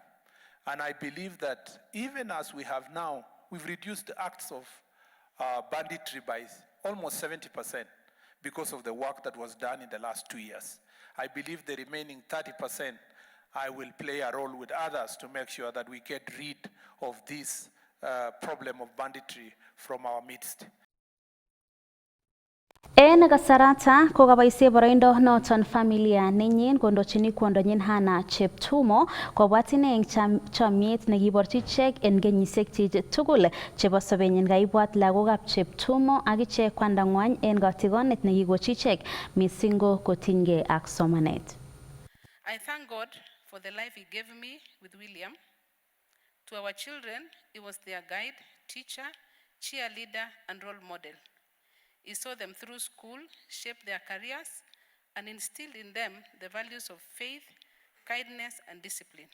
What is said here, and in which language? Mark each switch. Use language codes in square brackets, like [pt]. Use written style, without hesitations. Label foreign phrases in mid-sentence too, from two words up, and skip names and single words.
[en] And I believe that even as we have now, we've reduced the acts of banditry by almost 70% because of the work that was done in the last 2 years. I believe the remaining 30%, I will play a role with others to make sure that we get rid of this problem of banditry from our midst. [kln] En kasarata ko kaboisie boroindo noton familia nenyin kondochini kwondonyin Hannah Cheptumo kobwat ine eng chomyet nekiborchi ichek en kenyisiek chik tugul chebo sobenyin. Kaibwat lagokab Cheptumo ak ichek kwandang'wany en kotikonet nekikochi ichek missing ko kotinygei ak somanet. [en] I thank God for the life he gave me with William. To our children, he was their guide, teacher, cheerleader, and role model. He saw them through school, shaped their careers, and instilled in them the values of faith, kindness, and discipline.